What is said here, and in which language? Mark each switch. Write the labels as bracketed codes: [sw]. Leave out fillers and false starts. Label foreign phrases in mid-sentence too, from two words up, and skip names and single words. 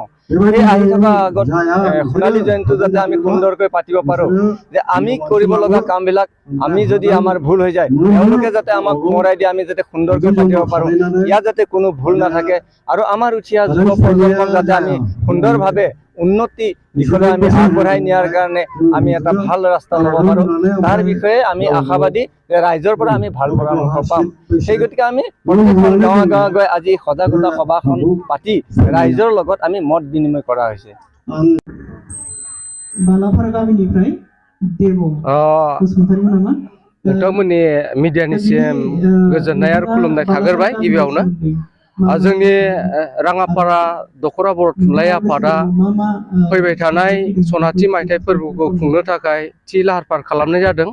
[as] এই আহি থকা আগত সোণালী জয়ন্তী যাতে আমি সুন্দৰকৈ পাতিব পাৰোঁ যে আমি কৰিব লগা কামবিলাক আমি যদি আমাৰ ভুল হৈ যায় তেওঁলোকে যাতে আমাক সোঁৱৰাই দিয়ে আমি যাতে সুন্দৰকৈ পাতিব পাৰোঁ ইয়াত যাতে কোনো ভুল নাথাকে আৰু আমাৰ উঠি অহা যুৱ প্ৰজন্মক যাতে আমি সুন্দৰভাৱে উন্নতি দিশলৈ আমি আগবঢ়াই নিয়াৰ কাৰণে আমি এটা ভাল ৰাস্তা ল'ব পাৰোঁ তাৰ বিষয়ে আমি আশাবাদী যে ৰাইজৰ পৰা আমি ভাল পৰামৰ্শ পাম। সেই গতিকে আমি প্ৰত্যেকখন গাঁৱে গাঁৱে গৈ আজি সজাগতা সভাখন পাতি ৰাইজৰ লগত আমি মত বিনিময় কৰা হৈছে। [brx] नोंथांमोननि मिडियानिसिम गोजोननाय आरो खुलुमनाय थाग्रोबाय गिबियावनो जोंनि राङापारा दख'रा बर' थुनलाइ आफादा फैबाय थानाय सनाथि मायथाइ फोरबोखौ खुंनो थाखाय थि लाहार फाहार खालामनाय जादों।